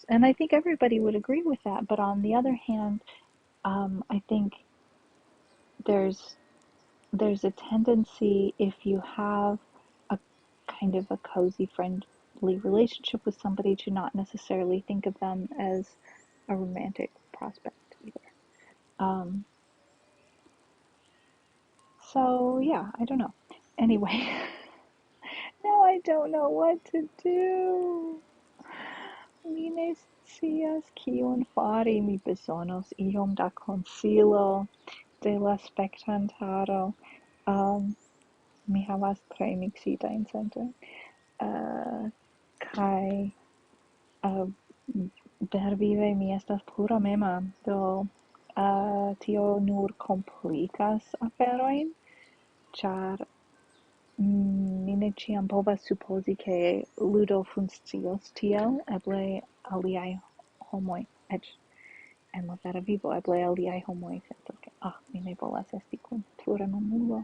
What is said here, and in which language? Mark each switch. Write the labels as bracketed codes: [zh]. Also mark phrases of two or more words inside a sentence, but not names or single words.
[en] And I think everybody would agree with that. But on the other hand, I think there's there's a tendency, if you have a kind of a cozy, friendly relationship with somebody, to not necessarily think of them as a romantic prospect either. Um, so yeah, I don't know. Anyway, now I don't know what to do. [eo] Mi ne scias kion fari, mi bezonos iom da konsilo de la spektantaro. Mi havas tre miksitajn sentojn. Kaj vervive mi estas pura mema, do tio nur komplikas aferojn, ĉar mi ne ĉiam povas supozi ke ludo funkcios tiel, eble aliaj homoj, eĉ en la vera vivo, eble aliaj homoj sentas ke mi ne volas esti kun pluremamulo.